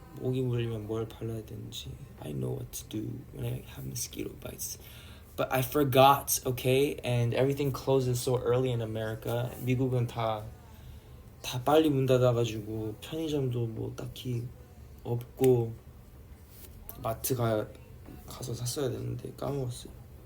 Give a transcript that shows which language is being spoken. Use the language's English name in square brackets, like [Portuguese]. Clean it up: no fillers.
[Korean] 모기 물리면 뭘 발라야 되는지. [English] I know what to do when I have mosquito bites. But I forgot, okay? And everything closes so early in America. [Korean] 미국은 다 빨리 문 닫아가지고 편의점도 뭐 딱히 없고 마트 가서 샀어야 되는데 까먹었어요.